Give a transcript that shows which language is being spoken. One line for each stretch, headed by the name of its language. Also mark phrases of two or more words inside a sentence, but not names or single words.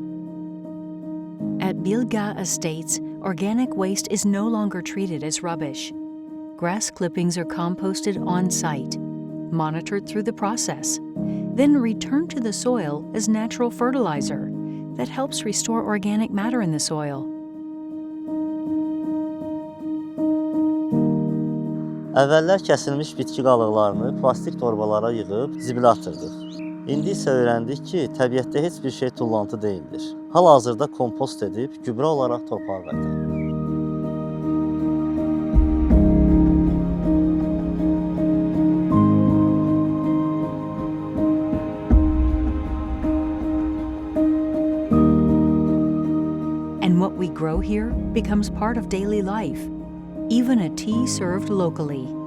English: At Bilga Estates, organic waste is no longer treated as rubbish. Grass clippings are composted on-site, monitored through the process, then returned to the soil as natural fertilizer that helps restore organic matter in the soil.
Azerbaijani: Əvvəllər kəsilmiş bitki qalıqlarını plastik torbalara yığıb zibilə atırdıq. İndi isə öyrəndik ki, təbiətdə heç bir şey tullantı deyildir. Hal-hazırda kompost edib gübrə olaraq torpağa qaytarırıq.
English: And what we grow here becomes part of daily life, even a tea served locally.